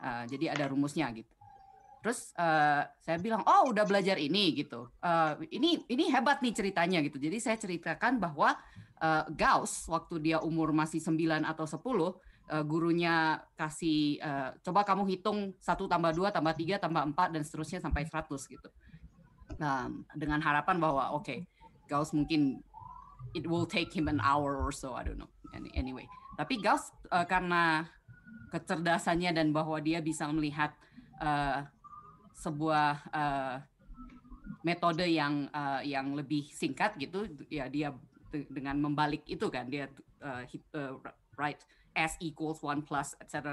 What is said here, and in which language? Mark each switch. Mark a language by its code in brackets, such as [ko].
[id] Jadi ada rumusnya gitu. Terus saya bilang, oh udah belajar ini gitu. Ini hebat nih ceritanya gitu. Jadi saya ceritakan bahwa Gauss waktu dia umur masih 9 atau 10, gurunya kasih coba kamu hitung 1 tambah 2 tambah 3 tambah 4 dan seterusnya sampai 100 gitu. Dengan harapan bahwa oke, Gauss mungkin [en] it will take him an hour or so, I don't know. Anyway, [id] tapi Gauss karena kecerdasannya dan bahwa dia bisa melihat sebuah metode yang lebih singkat gitu, ya dia dengan membalik itu kan, dia [en] write S equals 1 plus etc.